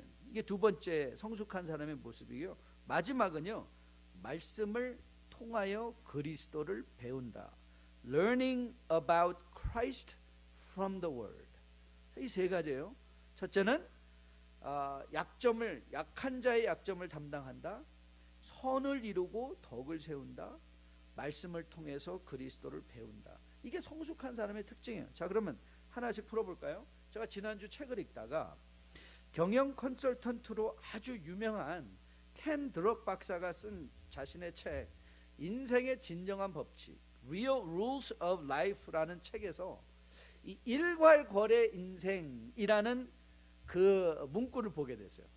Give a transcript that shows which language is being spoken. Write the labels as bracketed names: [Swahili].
[Korean] 이게 두 번째 성숙한 사람의 모습이고요. 마지막은요, 말씀을 통하여 그리스도를 배운다. [English] learning about Christ from the word. [Korean] 이 세 가지예요. 첫째는 약한 자의 약점을 담당한다. 선을 이루고 덕을 세운다. 말씀을 통해서 그리스도를 배운다. 이게 성숙한 사람의 특징이에요. 자, 그러면 하나씩 풀어볼까요? 제가 지난주 책을 읽다가 경영 컨설턴트로 아주 유명한 켄 드럭 박사가 쓴 자신의 책 인생의 진정한 법칙 Real Rules of Life라는 책에서 이 일괄거래 인생이라는 그 문구를 보게 됐어요.